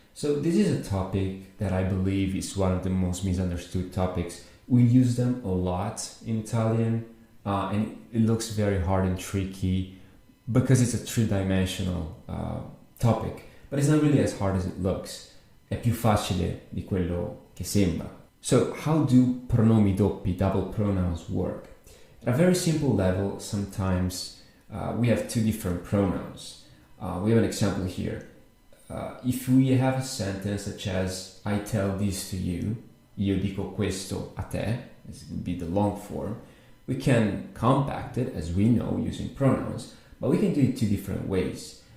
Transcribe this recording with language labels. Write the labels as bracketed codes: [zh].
[en] So this is a topic that I believe is one of the most misunderstood topics. We use them a lot in Italian, and it looks very hard and tricky because it's a three-dimensional topic, but it's not really as hard as it looks. [it] È più facile di quello che sembra. [en] So how do pronomi doppi, double pronouns, work? At a very simple level, sometimes we have two different pronouns. We have an example here. If we have a sentence such as, I tell this to you, [it] io dico questo a te, [en] this would be the long form, we can compact it, as we know, using pronouns, but we can do it two different ways.